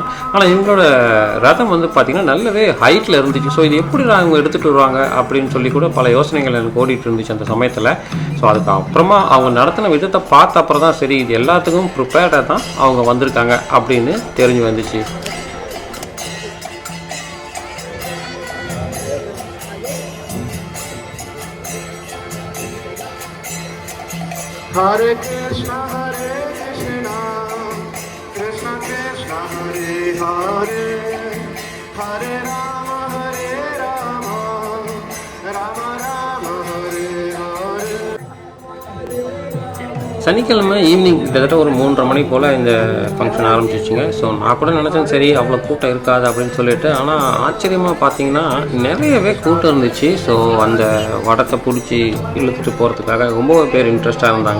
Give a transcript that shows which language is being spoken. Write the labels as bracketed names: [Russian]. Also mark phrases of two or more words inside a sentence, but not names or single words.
[Tamil] ஆனால் இவங்களோட ரதம் வந்து பார்த்திங்கன்னா நல்லாவே ஹைட்டில் இருந்துச்சு. ஸோ இது எப்படி அவங்க எடுத்துகிட்டு வருவாங்க அப்படின்னு சொல்லி கூட பல யோசனைகள் எனக்கு ஓடிட்டு இருந்துச்சு அந்த சமயத்தில். ஸோ அதுக்கு அப்புறமா அவங்க நடத்தின விதத்தை பார்த்த அப்புறம் தான் சரி, இது எல்லாத்துக்கும் ப்ரிப்பேர்டாக தான் அவங்க வந்திருக்காங்க அப்படின்னு தெரிஞ்சு வந்துச்சு. [Sanskrit] हरे कृष्ण, कृष्ण कृष्ण, हरे हरे, हरे राम, राम राम, हरे हरे. [Tamil] சனிக்கிழமை ஈவினிங் கிட்டத்தட்ட ஒரு 3:30 மணி போல் இந்த ஃபங்க்ஷன் ஆரம்பிச்சிச்சுங்க. ஸோ நான் கூட நினச்சேன் சரி அவ்வளோ கூட்டம் இருக்காது அப்படின்னு சொல்லிட்டு. ஆனால் ஆச்சரியமாக பார்த்தீங்கன்னா நிறையவே கூட்டம் இருந்துச்சு. ஸோ அந்த வடத்தை பிடிச்சி இழுத்துட்டு போகிறதுக்காக ரொம்ப பேர் இன்ட்ரெஸ்ட்டாக இருந்தாங்க.